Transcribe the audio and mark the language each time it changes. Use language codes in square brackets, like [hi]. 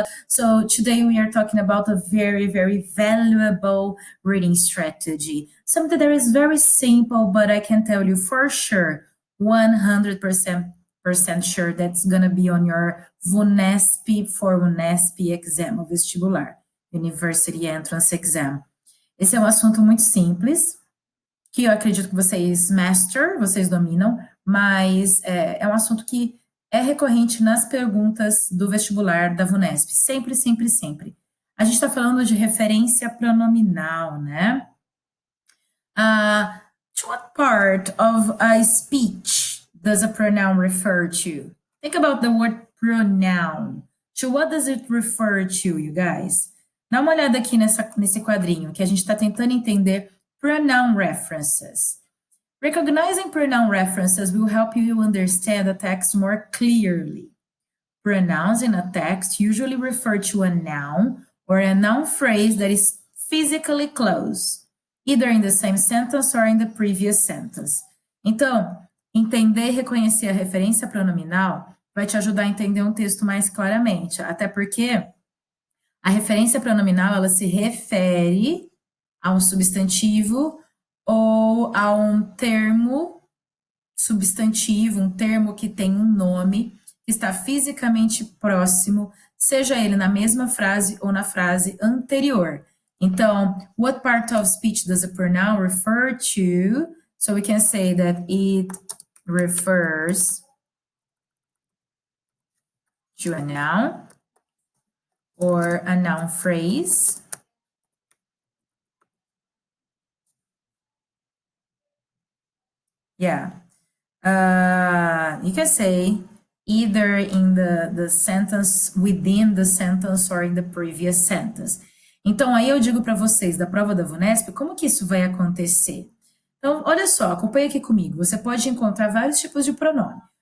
[en] So today we are talking about a very, very valuable reading strategy. Something that is very simple, but I can tell you for sure, 100% sure that's going to be on your VUNESP for UNESP exam, [pt] o vestibular, [en] University Entrance Exam. [pt] Esse é um assunto muito simples, que eu acredito que vocês dominam, mas é um assunto que é recorrente nas perguntas do vestibular da VUNESP, sempre, sempre, sempre. A gente está falando de referência pronominal, né? [en] To what part of a speech does a pronoun refer to? Think about the word pronoun. To what does it refer to, you guys? [pt] Dá uma olhada aqui nesse quadrinho, que a gente está tentando entender pronoun references. [en] Recognizing pronoun references will help you understand the text more clearly. Pronouns in a text usually refer to a noun or a noun phrase that is physically close, either in the same sentence or in the previous sentence. [pt] Então, entender e reconhecer a referência pronominal vai te ajudar a entender um texto mais claramente, até porque a referência pronominal, ela se refere a um substantivo ou a um termo substantivo, um termo que tem um nome, que está fisicamente próximo, seja ele na mesma frase ou na frase anterior. [en] Então, what part of speech does a pronoun refer to? So we can say that it refers to a noun or a noun phrase. Yeah. You can say either in the sentence, within the sentence or in the previous sentence. [pt] Então, aí eu digo para vocês, da prova da VUNESP, como que isso vai acontecer? Então, olha só, acompanha aqui comigo. Você pode encontrar vários tipos de pronome.